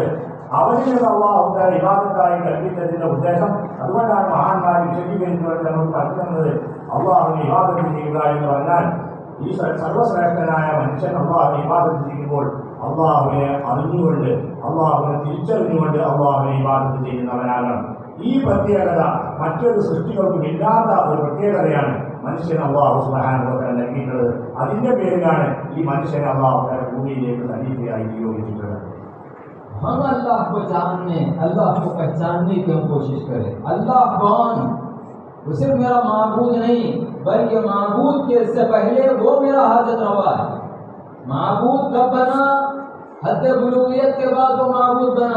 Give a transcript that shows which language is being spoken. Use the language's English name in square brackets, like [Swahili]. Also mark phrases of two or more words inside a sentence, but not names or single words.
[Malayalam] അവരിൽ [Arabic] الله تعالى [Malayalam] വിവാദത്തായി കൽപ്പിച്ചതിന്റെ ഉദ്ദേശം, അതുകൊണ്ടാണ് മഹാന്മാർ വിശദീകരിച്ചുകൊണ്ട് നമ്മൾ പറയുന്നത്, അല്ലാഹുവിനെ വിവാദത്ത് ചെയ്യുക എന്ന് പറഞ്ഞാൽ ഈ സർവ്വശ്രേഷ്ഠനായ മനുഷ്യൻ അല്ലാഹുവിനെ വിവാദത്ത് ചെയ്യുമ്പോൾ അല്ലാഹുവിനെ അറിഞ്ഞുകൊണ്ട്, അല്ലാഹുവിനെ തിരിച്ചറിഞ്ഞുകൊണ്ട് അല്ലാഹുവിനെ വിവാദത്ത് ചെയ്യുന്നവനാകണം. ഈ പ്രത്യേകത മറ്റൊരു സൃഷ്ടികൾക്കും ഇല്ലാത്ത ഒരു പ്രത്യേകതയാണ് മനുഷ്യൻ [Arabic] الله سبحانه وتعالى [Malayalam] നൽകിയിട്ടുള്ളത്. അതിന്റെ പേരിലാണ് ഈ മനുഷ്യനെ [Arabic] الله تعالى [Malayalam] ഭൂമിയിലേക്ക് ഖലീഫയായി നിയോഗിച്ചിട്ടുള്ളത്. [Hindi] हम अल्लाह को जानने, अल्लाह को पहचानने की हम कोशिश करें। अल्लाह कौन? वो सिर्फ मेरा माबूद नहीं, बल्कि माबूद के से पहले वो मेरा हाजत रवा है। माबूद कब बना? हद बुलूगियत के बाद वो माबूद बना।